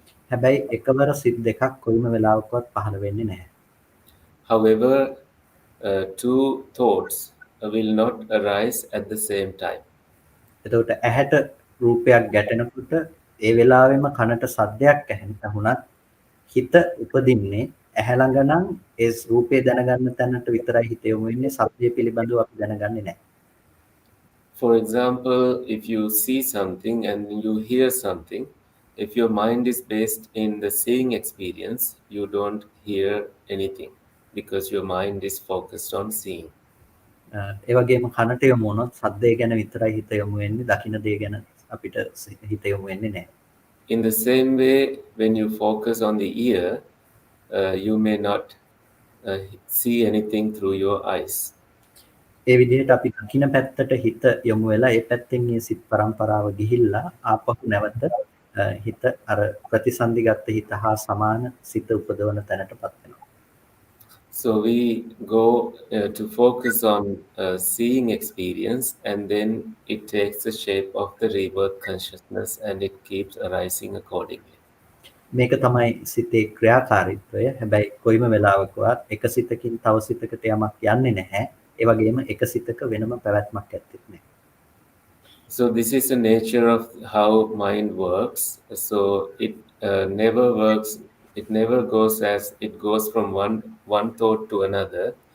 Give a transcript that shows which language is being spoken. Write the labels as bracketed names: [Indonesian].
[Sinhala] හැබැයි එකවර සිත් දෙකක් කොයිම වෙලාවකවත් පහළ වෙන්නේ නැහැ. [English] However, two thoughts will not arise at the same time. [Sinhala] එතකොට ඇහැට රූපයක් ගැටෙනකොට ඒ වෙලාවෙම කනට සද්දයක් ඇහෙනහුණත් හිත උපදින්නේ ඇහැ ළඟ නම් ඒ රූපේ දැනගන්න තැනට විතරයි හිත යොමු වෙන්නේ සද්දය පිළිබඳව අපි දැනගන්නේ නැහැ. [English] For example, if you see something and you hear something, if your mind is based in the seeing experience, you don't hear anything because your mind is focused on seeing. [Sinhala] ඒ වගේම කනට යොමු වුණොත් සද්දය ගැන විතරයි හිත යොමු වෙන්නේ දකින්න දේ ගැන අපිට හිත යොමු වෙන්නේ නැහැ. [English] In the same way, when you focus on the ear, you may not see anything through your eyes. [Sinhala] ඒ විදිහට අපි දකින්න පැත්තට හිත යොමු වෙලා ඒ පැත්තෙන් මේ සිත් පරම්පරාව ගිහිල්ලා ආපහු නැවත හිත අර ප්‍රතිසන්දිගත හිත හා සමාන සිත උපදවන තැනටපත් වෙනවා. [English] So we go to focus on seeing experience, and then it takes the shape of the rebirth consciousness and it keeps arising accordingly. [Sinhala] මේක තමයි සිතේ ක්‍රියාකාරීත්වය. හැබැයි කොයිම වෙලාවකවත් එක සිතකින් තව සිතකට යමක් යන්නේ නැහැ. ඒ වගේම එක සිතක වෙනම පැවැත්මක් ඇත්තෙත් නැහැ. [English] So this is the nature of how mind works. So it never works. It never goes as it goes from one thought to another.